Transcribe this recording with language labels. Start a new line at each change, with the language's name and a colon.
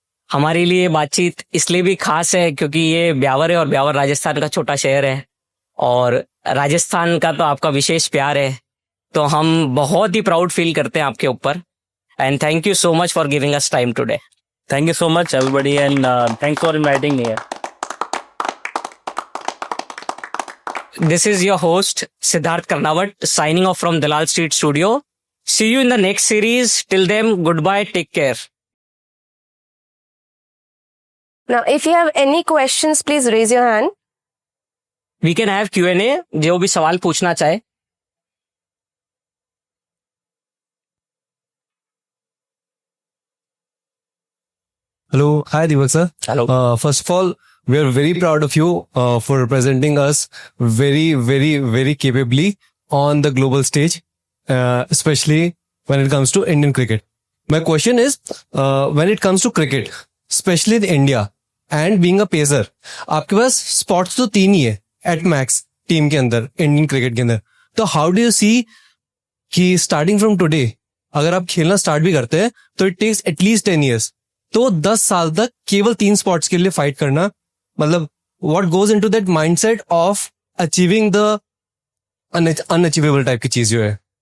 Hindi: हमारे लिए बातचीत इसलिए भी खास है क्योंकि ये ब्यावर है, और ब्यावर राजस्थान का छोटा शहर है, और राजस्थान का तो आपका विशेष प्यार है, तो हम बहुत ही प्राउड फील करते हैं आपके ऊपर।
English: And thank you so much for giving us time today. Thank you so much everybody, and thanks for inviting me. This is your host Siddharth Karnawat signing off from Dalal Street Studio. See you in the next series. Till then, goodbye. Take care. Now, if you have any questions, please raise your hand. We can have Q&A.
Hindi: जो भी सवाल पूछना चाहे।
English: Hello, hi Deepak sir. Hello. First of all, we are very proud of you for representing us very, very, very capably on the global stage, especially when it comes to Indian cricket. My question is, when it comes to cricket, especially the India, and being a pacer,
Hindi: आपके पास
English: spots तो 3 ही है at max
Hindi: team के अंदर, Indian cricket के अंदर। तो
English: how do you see
Hindi: कि
English: starting from today,
Hindi: अगर आप खेलना स्टार्ट भी करते हैं तो
English: it takes at least 10 years,
Hindi: तो 10 साल तक केवल 3 स्पॉट्स के लिए फाइट करना, मतलब
English: what goes into that mindset of achieving the unachievable
Hindi: type की चीज जो है।